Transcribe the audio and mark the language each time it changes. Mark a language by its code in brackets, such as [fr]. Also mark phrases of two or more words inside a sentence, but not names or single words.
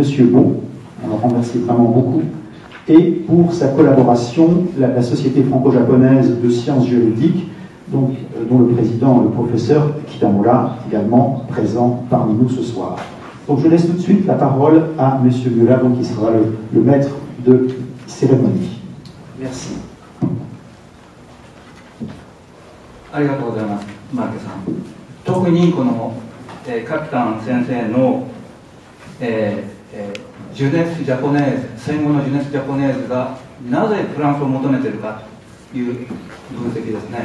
[fr] Beau, on en remercie vraiment beaucoup, et pour sa collaboration, la Société franco-japonaise de sciences juridiques, donc, dont le président, le professeur Kitamura, également présent parmi nous ce soir. Donc je laisse tout de suite la parole à M. Miura, donc, qui sera le maître de cérémonie. Merci. [ja] ありがとうございます、マーケさん。特にこの、カピタン先生の、 [fr] jeunesse japonaise, [ja] 戦後の [fr] jeunesse japonaise [ja] がなぜフランスを求めているかという分析ですね。